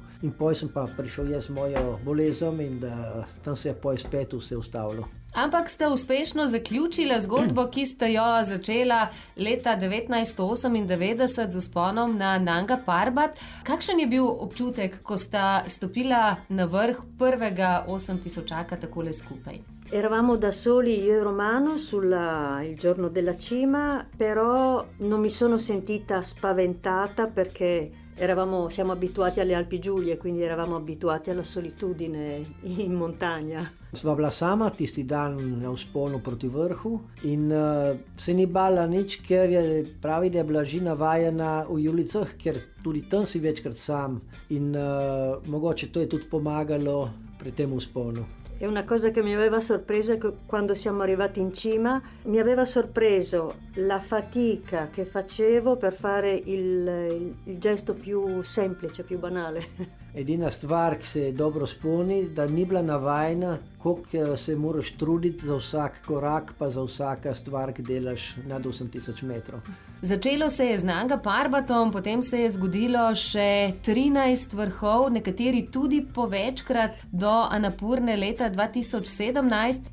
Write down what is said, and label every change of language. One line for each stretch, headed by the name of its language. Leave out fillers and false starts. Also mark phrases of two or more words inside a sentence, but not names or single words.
Slovenian: In poj sem pa prišel jaz z mojo bolezom in tam se je poj spet vse ustavilo. Ampak ste uspešno zaključili zgodbo, ki ste jo začela leta 1998 z vzponom na Nanga Parbat. Kakšen je bil občutek, ko sta stopila na vrh prvega 8000 takole skupaj?
Italian: Eravamo da soli io e Romano il giorno della cima, però non mi sono sentita spaventata perché siamo abituati alle Alpi Giulie, quindi eravamo abituati alla solitudine in montagna.
Slovenian: Sva bila sama tisti dan na vzponu proti vrhu in se ni bala nič, ker pravi, da je bila že navajena v Julicah, ker tudi tam si večkrat sam in mogoče to je tudi pomagalo pri tem vzponu.
Italian: E una cosa che mi aveva sorpresa è che quando siamo arrivati in cima mi aveva sorpreso la fatica che facevo per fare il gesto più semplice, più banale.
Slovenian: Edina stvar, ki se dobro spomni, da ni bila navajena, koliko se moraš truditi za vsak korak, pa za vsaka stvar, ki delaš nad 8000 metrov. Začelo se je z Nanga Parbatom, potem se je zgodilo še 13 vrhov, nekateri tudi po večkrat do Anapurne leta 2017.